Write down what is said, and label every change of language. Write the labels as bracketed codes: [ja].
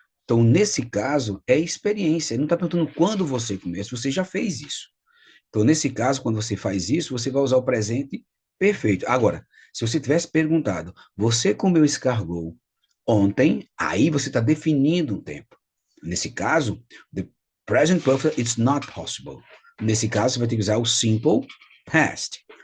[pt] Então, nesse caso, é experiência. Ele não está perguntando quando você comeu, se você já fez isso. Então, nesse caso, quando você faz isso, você vai usar o presente perfeito. Agora, se você tivesse perguntado, você comeu escargot ontem, aí você está definindo um tempo. Nesse caso, [en] the present perfect, it's not possible. [pt] Nesse caso, você vai ter que usar o simple past.